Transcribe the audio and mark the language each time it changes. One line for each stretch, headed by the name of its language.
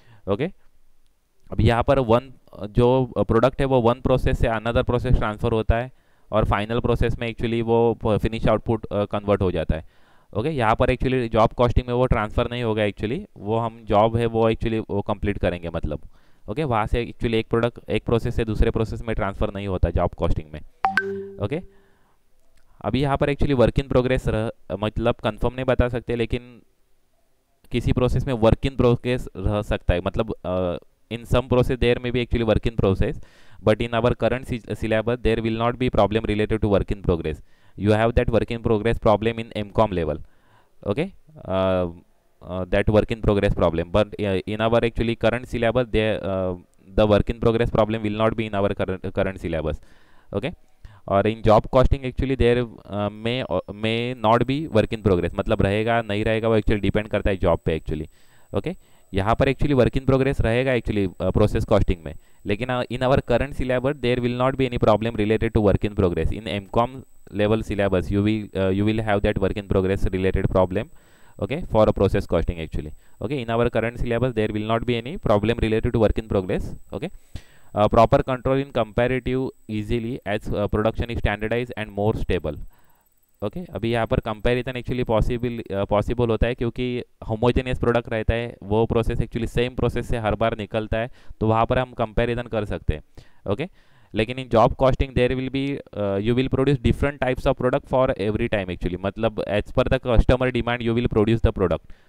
Hindi: Okay, अब यहाँ पर वन जो प्रोडक्ट है वो वन प्रोसेस से अनदर प्रोसेस ट्रांसफर होता है, और फाइनल प्रोसेस में एक्चुअली वो फिनिश आउटपुट कन्वर्ट हो जाता है। ओके, यहाँ पर एक्चुअली जॉब कॉस्टिंग में वो ट्रांसफ़र नहीं होगा एक्चुअली, वो हम जॉब है वो एक्चुअली वो कंप्लीट करेंगे मतलब। ओके, वहाँ से एक्चुअली एक प्रोडक्ट एक प्रोसेस से दूसरे प्रोसेस में ट्रांसफ़र नहीं होता जॉब कॉस्टिंग में। ओके, अभी यहाँ पर एक्चुअली वर्क इन प्रोग्रेस मतलब कंफर्म नहीं बता सकते, लेकिन किसी प्रोसेस में वर्क इन प्रोग्रेस रह सकता है, मतलब
English: in some process there may be actually work in process, but in our current syllabus there will not be problem related to work in progress. You have that work in progress problem in MCOM level. Okay, that work in progress problem, but in our actually current syllabus there the work in progress problem will not be in our current syllabus.
Hindi: Okay, और
English: in job costing actually there may not be work in progress,
Hindi: मतलब रहेगा नहीं रहेगा वो actually depend करता है job पे एक्चुअली। ओके, यहाँ पर एक्चुअली वर्क इन प्रोग्रेस रहेगा एक्चुअली प्रोसेस कॉस्टिंग में, लेकिन
English: In our current syllabus there will not be any problem related to work in progress. In MCom level syllabus you will have that work in progress related problem, okay, for a process costing actually. Okay, in our current syllabus there will not be any problem related to work in progress. Okay, proper control in comparative easily as production is standardized and more stable.
Hindi: Okay, अभी यहाँ पर comparison actually possible होता है क्योंकि homogeneous product रहता है, वो process actually same process से हर बार निकलता है, तो वहाँ पर हम कंपैरिजन कर सकते हैं।
English: Okay, लेकिन in job costing there will be you will produce different types of product for every time actually, मतलब as per the customer demand you will produce the product.